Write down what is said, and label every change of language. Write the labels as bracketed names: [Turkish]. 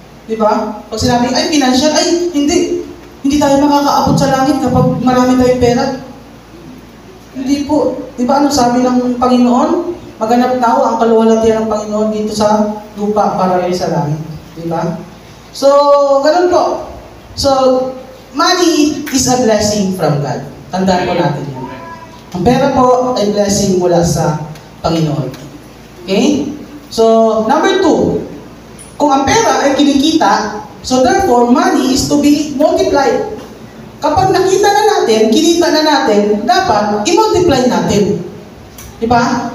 [Filipino] Diba? Pag sinabing, ay, financial, ay, hindi. Hindi tayo makakaabot sa langit kapag marami tayong pera. Hindi po. Diba ano sabi ng Panginoon? Maganap na ang kaluwalhatian ng Panginoon dito sa lupa para rin sa langit. Diba? So, ganun po. [English] So, money is a blessing from God. [Filipino] Tandaan po natin yan. Ang pera po ay blessing mula sa Panginoon. [English] Okay? So, number 2. [Filipino] Kung ang pera ay kinikita, [English] so therefore, money is to be multiplied. [Filipino] Kapag nakita na natin, kinita na natin, dapat i-multiply natin. Diba?